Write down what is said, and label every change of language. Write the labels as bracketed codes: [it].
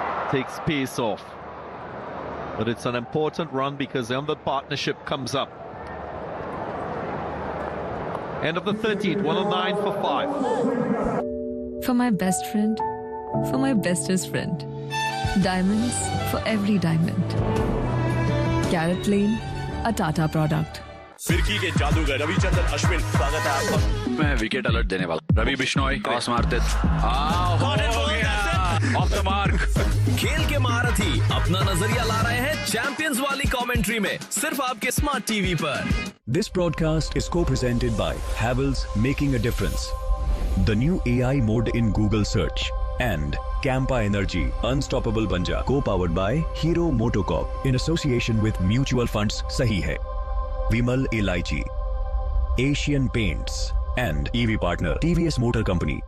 [en] Takes pace off. But it's an important run because then the partnership comes up. End of the 13th, 109 for 5. For my best friend, for my bestest friend. Diamonds for every diamond. Carrot Lane, a Tata product. [hi] फिरकी के जादूगर रविचंद्रन अश्विन स्वागत है आपका। मैं wicket alert देने वाला Ravi Bishnoi cross मारते ऑफ द मार्क। खेल के महारथी अपना नजरिया ला रहे हैं चैंपियंस वाली कमेंट्री में सिर्फ आपके स्मार्ट टीवी पर। [en] This broadcast is co-presented by Havells, making a difference. The new AI mode in Google search and Campa Energy, unstoppable banja, co-powered by Hero Motocorp in association with mutual funds Sahi Hai, Vimal Elaichi, Asian Paints and EV partner TVS Motor Company.